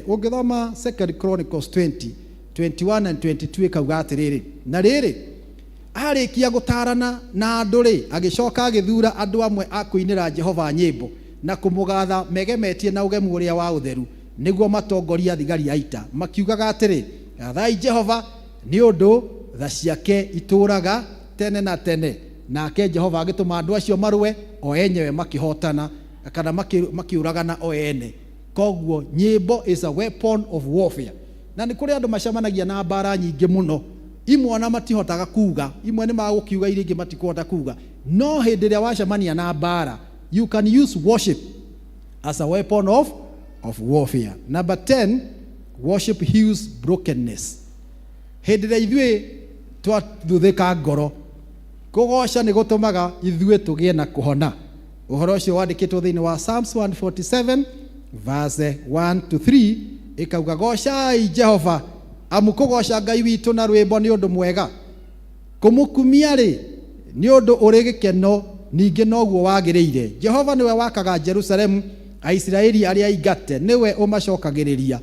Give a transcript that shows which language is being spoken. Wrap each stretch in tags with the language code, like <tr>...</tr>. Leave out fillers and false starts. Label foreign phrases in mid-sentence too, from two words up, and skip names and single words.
<ki>Ũngĩthoma 2 Chronicles 20, 21 and 22 ĩkauga atĩrĩrĩ, na rĩrĩ arĩkia gũtarana na andũ rĩ, agĩcoka agĩthura andũ amwe a kũinĩra Jehova nyĩmbo na kũmũgatha megemetie na ũgemu ũrĩa wa ũtheru, nĩguo matongoria thigari a ita, makiugaga atĩrĩ, gathai Jehova nĩ ũndũ tha ciake itũraga tene na tene. Nake Jehova agĩtũma andũ acio marũe, o enyewe makĩhotana kana makiũragana o ene. Koguo nyĩmbo</ki> <en>is a weapon of warfare.</en> <ki>Na nĩ kũrĩ andũ macemanagia na mbara nyingĩ mũno, imwe ona matihotaga kuga, imwe nĩ magũkiuga iria ingĩ matikũhota kuga. No hĩndĩ ĩrĩa wacemania na mbara,</ki> <en>you can use worship as a weapon of warfare. Number 10, worship heals brokenness.</en> <ki>Hĩndĩ ĩrĩa ithuĩ twathuthĩka ngoro, kũgoca nĩ gũtũmaga ithuĩ tũgĩe na kũhona. Ũhoro ũcio wandĩkĩtwo thĩinĩ wa Psalms 147</ki> <en>verse 1 to 3,</en> <ki>ĩkauga, gocai Jehova, amu kũgoca Ngai witũ na rwĩmbo nĩ ũndũ mwega, kũmũkumia rĩ nĩ ũndũ ũrĩ gĩkeno, ningĩ noguo wagĩrĩire. Jehova nĩwe wakaga Jerusalemu, Aisiraeli arĩa aingate nĩwe ũmacokagĩrĩria.</ki>